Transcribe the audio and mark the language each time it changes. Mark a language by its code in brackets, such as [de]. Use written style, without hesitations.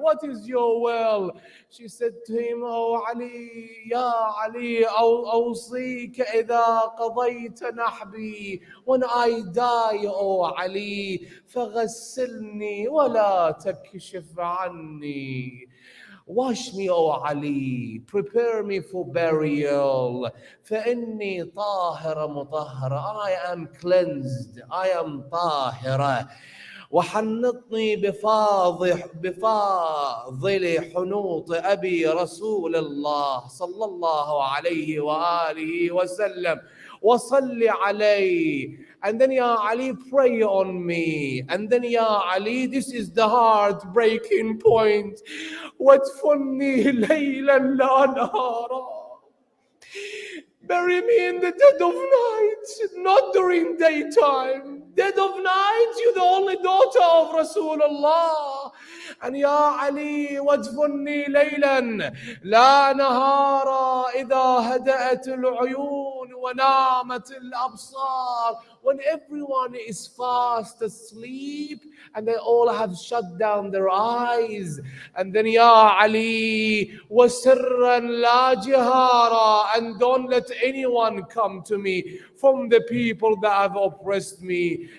[en] What is your will?" She said to him, "Oh Ali, Ya Ali, [ar] أوصيك إذا قضيت نحبي, [en] when I die, oh Ali, [ar] فغسلني ولا تكشف عني." [en] Wash me, O Ali, prepare me for burial. [ar] فإني طاهرة مطهرة. [en] I am cleansed, I am طاهرة. [ar] وحنطني بفاضل حنوط أبي رسول الله صلى الله عليه وآله وسلم وصل عليه. [en] And then, Ya Ali, pray on me. And then, Ya Ali, this is the heartbreaking point. [ar] وَادْفُنِّي لَيْلًا لَا نَهَارًا. [en] Bury me in the dead of night, not during daytime. Dead of night, you're the only daughter of Rasulullah. And Ya Ali, [ar] وادفني ليلا لا نهارا إذا هدأت العيون ونامت الأبصار. [en] When everyone is fast asleep and they all have shut down their eyes. And then Ya Ali, [ar] وسرا لا جهارا, [en] and don't let anyone come to me from the people that have oppressed me.